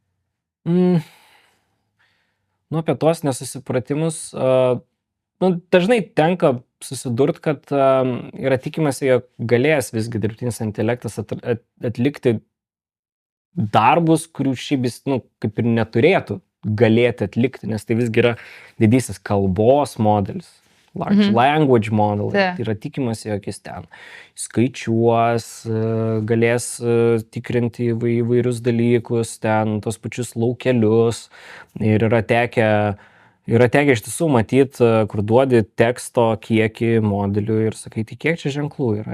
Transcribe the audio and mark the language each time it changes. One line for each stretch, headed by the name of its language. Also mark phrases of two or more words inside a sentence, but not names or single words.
Lithuanian: Nu, apie tuos nesusipratimus, dažnai tenka susidurt, kad yra tikimasi, jog galės visgi dirbtinis intelektas atlikti darbus, kurių šiaip jis, kaip ir neturėtų galėti atlikti, nes tai visgi yra didysis kalbos modelis,
English: large language model.
Lithuanian: Tai yra tikimasi, jog jis ten skaičiuos, galės tikrinti įvairius dalykus, ten tos pačius laukelius. Ir yra tekę iš tiesų matyti, kur duodi teksto kiekį modelių ir sakai, tai kiek čia ženklų yra.